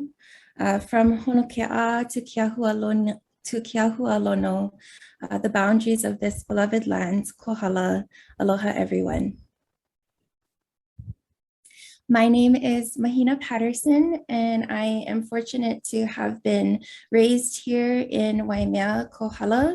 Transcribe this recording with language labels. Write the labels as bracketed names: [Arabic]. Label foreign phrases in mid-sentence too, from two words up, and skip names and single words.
[English] From honoke'a to kia hua lono, the boundaries of this beloved land, Kohala, aloha everyone. My name is Mahina Patterson, and I am fortunate to have been raised here in Waimea, Kohala.